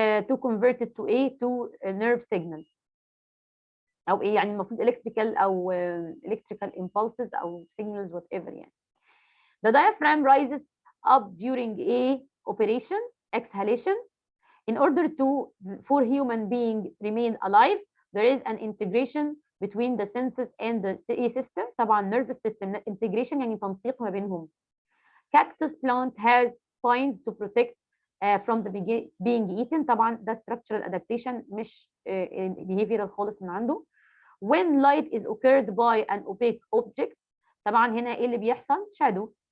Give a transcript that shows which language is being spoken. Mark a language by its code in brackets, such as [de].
[en] to convert it to nerve signals [ar] او ايه يعني المفروض [en] electrical او electrical impulses او signals whatever يعني. the diaphragm rises up during a operation exhalation. in order for human being remain alive there is an integration between the senses and the A system. [ar] طبعا [en] nervous system integration [ar] يعني تنسيق ما بينهم. [en] cactus plant has spines to protect from the being eaten. [ar] طبعا ده [en] structural adaptation [ar] مش behavioral خالص من عنده. [en] when light is occurred by an opaque object [ar] طبعا هنا ايه اللي بيحصل؟ [en] shadow.